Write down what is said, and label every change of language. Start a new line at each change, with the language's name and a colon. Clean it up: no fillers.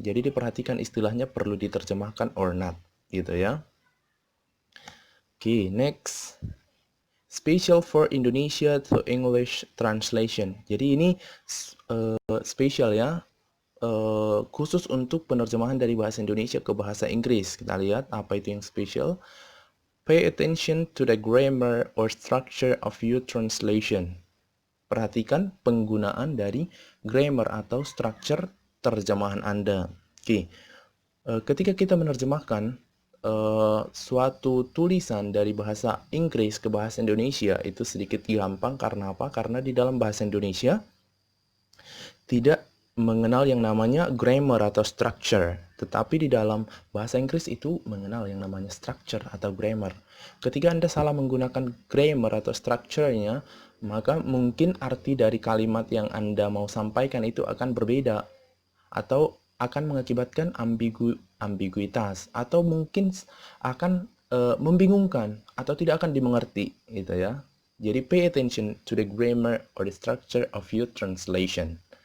Indonesian: Jadi diperhatikan istilahnya perlu diterjemahkan
English: or not,
Indonesian: gitu ya.
English: Oke, next. Special for Indonesia to English translation.
Indonesian: Jadi ini spesial ya, khusus untuk penerjemahan dari bahasa Indonesia ke bahasa Inggris. Kita lihat apa itu yang spesial.
English: Pay attention to the grammar or structure of your translation.
Indonesian: Perhatikan penggunaan dari grammar atau structure terjemahan Anda. Oke, ketika kita menerjemahkan suatu tulisan dari bahasa Inggris ke bahasa Indonesia itu sedikit gampang. Karena apa? Karena di dalam bahasa Indonesia tidak mengenal yang namanya grammar atau structure, tetapi di dalam bahasa Inggris itu mengenal yang namanya structure atau grammar. Ketika Anda salah menggunakan grammar atau structure-nya, maka mungkin arti dari kalimat yang Anda mau sampaikan itu akan berbeda, atau akan mengakibatkan ambiguitas, atau mungkin akan membingungkan atau tidak akan dimengerti gitu ya. Jadi
English: pay attention to the grammar or the structure of your translation.